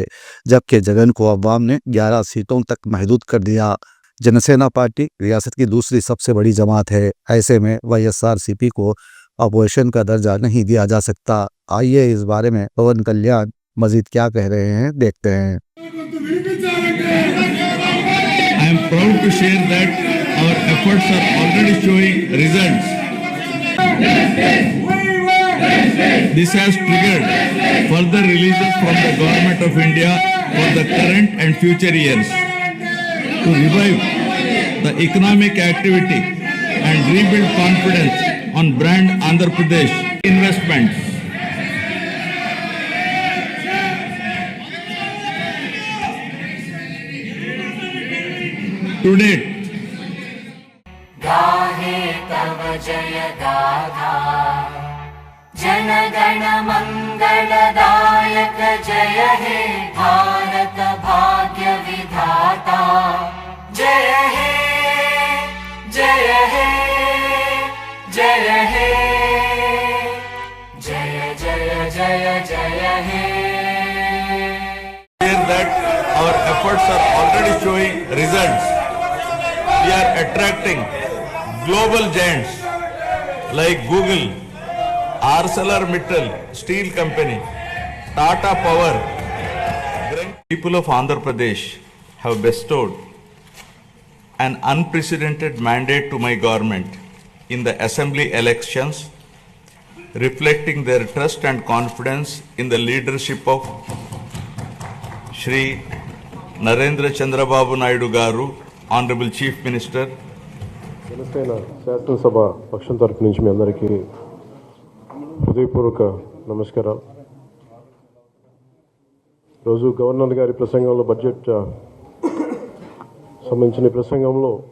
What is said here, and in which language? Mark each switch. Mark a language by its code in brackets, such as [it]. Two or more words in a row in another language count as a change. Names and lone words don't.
[ur] جبکہ جگن کو عوام نے 11 سیٹوں تک محدود کر دیا. جن سینا پارٹی ریاست کی دوسری سب سے بڑی جماعت ہے. ایسے میں وائی ایس آر سی پی کو اپوزیشن کا درجہ نہیں دیا جا سکتا. آئیے اس بارے میں پون کلیان مجید کیا کہہ رہے ہیں، دیکھتے ہیں. [en] I am proud to share that our efforts are already showing results. This has triggered further releases from the Government of India for the current and future years to revive the economic activity and rebuild confidence on brand Andhra Pradesh investments. To date, [bn] গাহে তব জয় গাথা জনগণ মঙ্গলদায়ক জয় হে ভারত ভাগ্য বিধাতা জয় হে জয় হে জয় হে জয় জয় জয় জয় হে। [en] clear that our efforts are already showing results. We are attracting global giants like Google, ArcelorMittal Steel Company, Tata Power. People of Andhra Pradesh have bestowed an unprecedented mandate to my government in the assembly elections, reflecting their trust and confidence in the leadership of Shri Narendra Chandrababu Naidu Garu, Honorable Chief Minister. [te] జనసేన శాసనసభ పక్షం తరపు నుంచి మీ అందరికీ హృదయపూర్వక నమస్కారాలు. రోజు గవర్నర్ గారి ప్రసంగంలో బడ్జెట్ సంబంధించిన ప్రసంగంలో